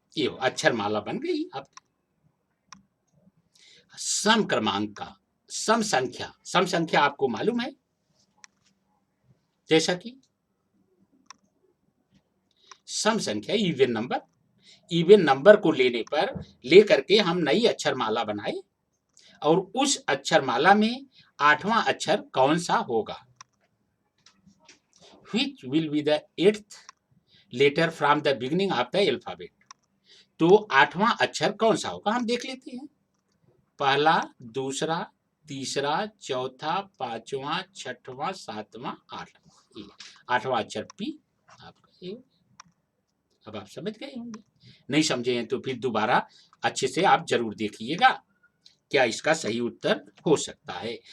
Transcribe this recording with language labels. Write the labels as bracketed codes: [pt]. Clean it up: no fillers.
[hi] ये अक्षरमाला बन गई। अब सम क्रमांक का सम संख्या आपको मालूम है, जैसा कि सम संख्या [en] even number [hi] को लेकर के हम नई अक्षरमाला बनाए, और उस अक्षरमाला में 8वां अक्षर कौन सा होगा। [en] Which will be the 8th letter from the beginning of the alphabet। [hi] तो 8वां अक्षर कौन सा होगा, हम देख लेते हैं। पहला, दूसरा, तीसरा, चौथा, 5वां, 6वां, 7वां, 8वां। 8वां अक्षर पी आपका। अब आप समझ गए होंगे। नहीं समझे हैं तो फिर दोबारा अच्छे से आप जरूर देखिएगा, क्या इसका सही उत्तर हो सकता है।